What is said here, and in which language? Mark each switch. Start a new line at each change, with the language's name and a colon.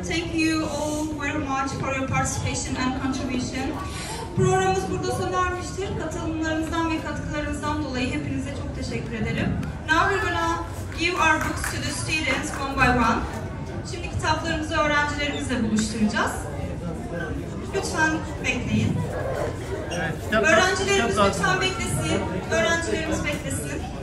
English: Thank you all very much for your participation and contribution.
Turkish: Programımız burada sona ermiştir. Katılımlarınızdan ve katkılarınızdan dolayı hepinize çok teşekkür ederim.
English: Now we're gonna give our books to the students one by one.
Turkish: Şimdi kitaplarımızı öğrencilerimizle buluşturacağız. Lütfen bekleyin. Öğrencilerimiz lütfen beklesin. Öğrencilerimiz beklesin.